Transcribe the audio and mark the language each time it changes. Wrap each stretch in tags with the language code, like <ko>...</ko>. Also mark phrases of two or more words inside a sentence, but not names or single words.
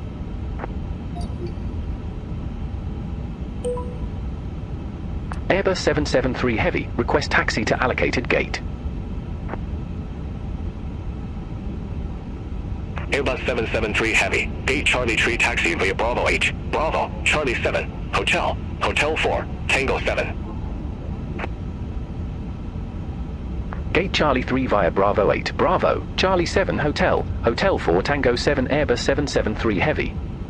<en>Airbus 773 Heavy, request taxi to allocated gate. Airbus 773 Heavy, gate Charlie Tree taxi via Bravo H, Bravo, Charlie 7, Hotel, Hotel 4, Tango 7. Gate Charlie 3 via Bravo 8, Bravo, Charlie 7 Hotel, Hotel 4 Tango 7 Airbus 773 Heavy.</en>